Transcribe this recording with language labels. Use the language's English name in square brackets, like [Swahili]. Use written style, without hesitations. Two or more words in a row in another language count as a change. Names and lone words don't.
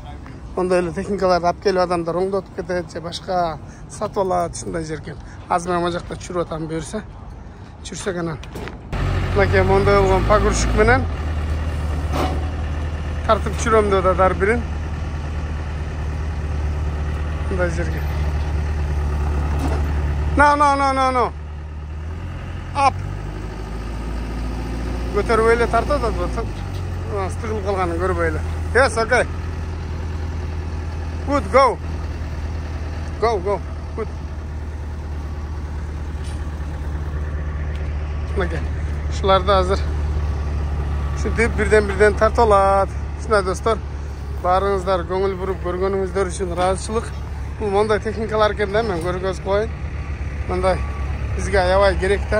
[Kyrgyz] Ондай эле техникаларды алып келип адамдар оңдотуп кетет же башка сатып алат, ушундай жер экен. Азыр мен мына жакта жүрүп атам буюрса. Жүрсөк анан. Мынакей мондай болгон погрузчик менен тартып жүрөм деп атат ар бирин. Мындай жерге. No. Up. Көтөрүп эле тартып атат. Стыгылып калганын көрбөй эле. [English] Yes, okay. Good, go. Go. Good. [Kyrgyz] Мынакей. Ушуларды азыр ушинтип бирден тартып алат. Ушундай достор, баарыңыздар көңүл буруп көргөнүңүздөр үчүн ыраазычылык. Бул мондай техникалар экен да, мен көргөзүп коеюн. Мындай бизге аябай керек да.